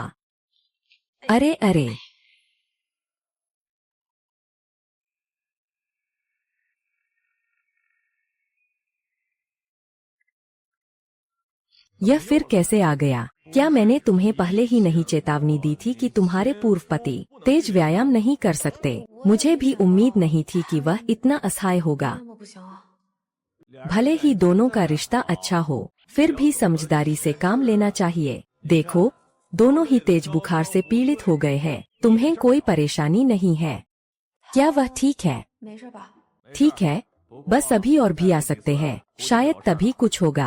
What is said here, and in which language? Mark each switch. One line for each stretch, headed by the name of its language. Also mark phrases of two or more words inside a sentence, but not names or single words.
Hindi: अरे अरे, यह फिर कैसे आ गया? क्या मैंने तुम्हें पहले ही नहीं चेतावनी दी थी कि तुम्हारे पूर्व पति तेज व्यायाम नहीं कर सकते? मुझे भी उम्मीद नहीं थी कि वह इतना असहाय होगा।
Chinese: 那么不行啊。
Hindi: भले ही दोनों का रिश्ता अच्छा हो, फिर भी समझदारी से काम लेना चाहिए। देखो, दोनों ही तेज बुखार से पीड़ित हो गए हैं। तुम्हें कोई परेशानी नहीं है क्या? वह ठीक है।
Chinese: 没事吧？
Hindi: ठीक है, बस अभी और भी आ सकते हैं, शायद तभी कुछ होगा।